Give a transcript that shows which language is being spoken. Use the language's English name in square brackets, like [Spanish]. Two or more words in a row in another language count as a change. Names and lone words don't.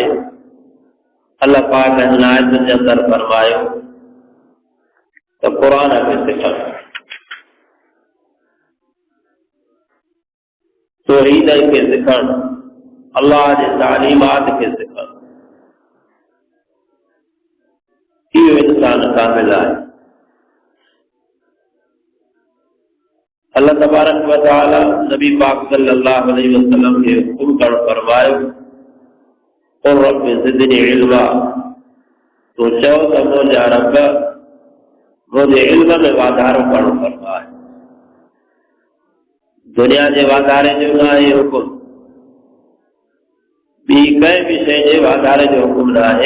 [Sindhi] अल्लाह पाक हिन आयतुनि जे अंदरि फरमायो त क़ुरान खे सिखण, तौहीद के सिखण, अल्लाह जे तालीमात के सिखण. इहो इंसान कामिल आहे. अल्लाह [Arabic] تبارك وتعالى [Sindhi] नबी पाक [Arabic] صلى الله عليه وسلم [Sindhi] के हुक्म करण फरमायो [Arabic] قل رب زدني علما. [Sindhi] तो चओ त मुंहिंजा रब मुंहिंजे इल्म में वाधारो करणु फरमाए. दुनिया जे वाधारे जो न आहे हुकुम, ॿी कंहिं बि शइ जे वाधारे जो हुकुम न आहे.